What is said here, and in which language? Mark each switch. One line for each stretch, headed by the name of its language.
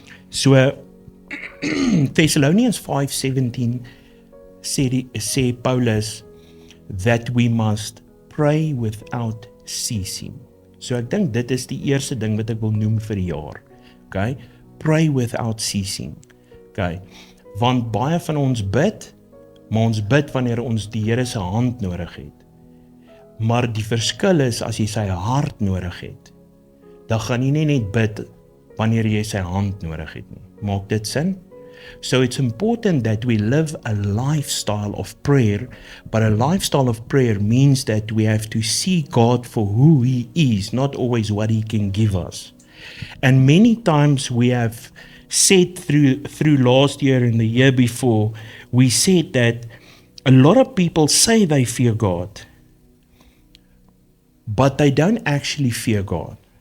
English: So Thessalonians 5:17
Afrikaans: sê Paulus
English: that we must pray without ceasing.
Afrikaans: So ek dink dit is die eerste ding wat ek wil noem vir die jaar. Okay?
English: Pray without ceasing.
Afrikaans: Okay? Want baie van ons bid, maar ons bid wanneer ons die Here se hand nodig het. Maar die verskil is as jy sy hart nodig het, dan gaan jy nie net bid wanneer jy sy hand nodig het nie. Maak dit sin?
English: So it's important that we live a lifestyle of prayer, but a lifestyle of prayer means that we have to see God for who He is, not always what He can give us. And many times we have said through last year and the year before, we said that a lot of people say they fear God, but they don't actually fear God.